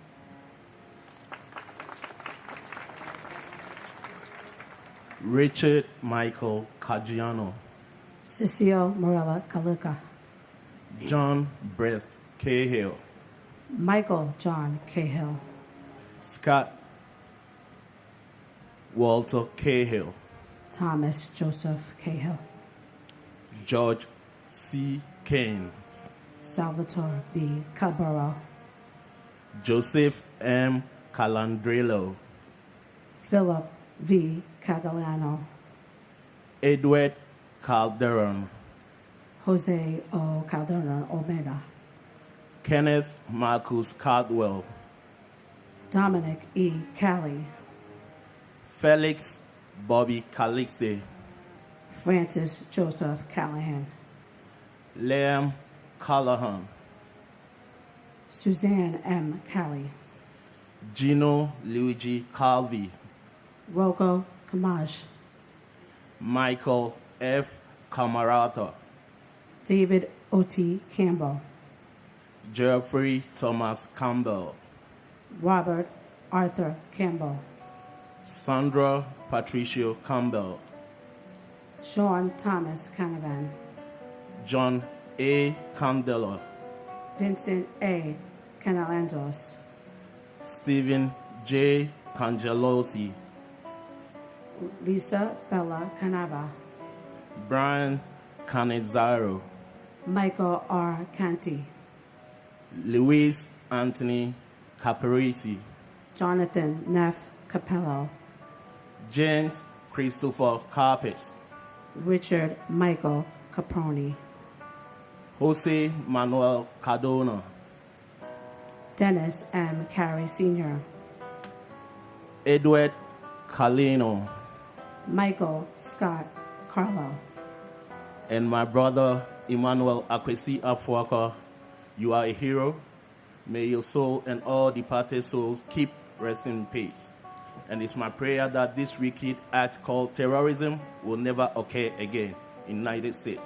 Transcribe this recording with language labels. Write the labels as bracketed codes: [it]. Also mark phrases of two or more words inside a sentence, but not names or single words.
[en] Richard Michael Caggiano. Cecile Morella Kaluka. John Brett Cahill. Michael John Cahill. Scott Walter Cahill. Thomas Joseph Cahill. George C. Kane. Salvatore B. Cabral. Joseph M. Calandrello. Philip V. Catalano. Edward Calderon. Jose O. Calderon Omeda. Kenneth Marcus Caldwell. Dominic E. Cali. Felix Bobby Calixte. Francis Joseph Callahan. Liam Callahan. Suzanne M. Cali. Gino Luigi Calvi. Rocco Kamaj. Michael F. Camarata. David O.T. Campbell. Jeffrey Thomas Campbell. Robert Arthur Campbell, Sandra Patricio Campbell, Sean Thomas Canavan, John A. Candela, Vincent A. Canalandos, Stephen J. Cangelosi, Lisa Bella Canava, Brian Canizaro, Michael R. Canty, Luis Anthony Caparisi, Jonathan Neff Capello, James Christopher Carpes, Richard Michael Caproni, Jose Manuel Cardona, Dennis M. Carey Sr., Edward Calino, Michael Scott Carlo, and my brother Emmanuel Akwesi Afuaka. You are a hero. May your soul and all departed souls keep resting in peace. And it's my prayer that this wicked act called terrorism will never occur again in the United States.